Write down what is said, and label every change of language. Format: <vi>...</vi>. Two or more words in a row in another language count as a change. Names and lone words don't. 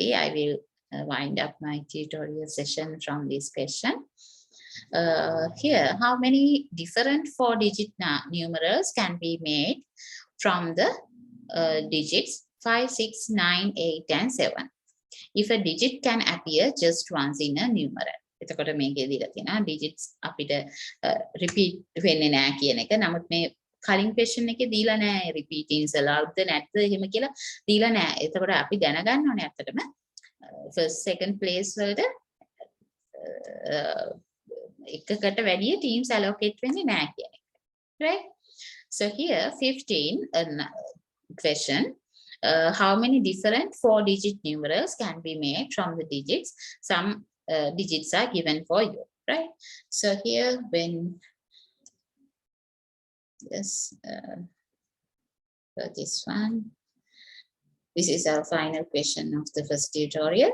<en>I will wind up my tutorial session from this question. Here, how many different 4-digit numerals can be made from the digits 5, 6, 9, 8, and 7? If a digit can appear just once in a numeral.</en> <si>එතකොට මේකේ දීලා තියෙනවා digits අපිට repeat වෙන්නේ නැහැ කියන එක. නමුත් මේ කලින් question එකේ දීලා නැහැ</si> <en>repeatings allowed</en> <si>නැත්ද එහෙම කියලා දීලා නැහැ. එතකොට අපි දැනගන්න ඕනේ ඇත්තටම</si> <en>first second place</en> <si>වලට එකකට වැඩිය</si> <en>teams allocate</en> <si>වෙන්නේ නැහැ කියන එක.</si> <en>Right? So here 15 question. How many different 4-digit numerals can be made from the digits? Some digits are given for you, right? So here when yes, for this one, this is our final question of the first tutorial.</en>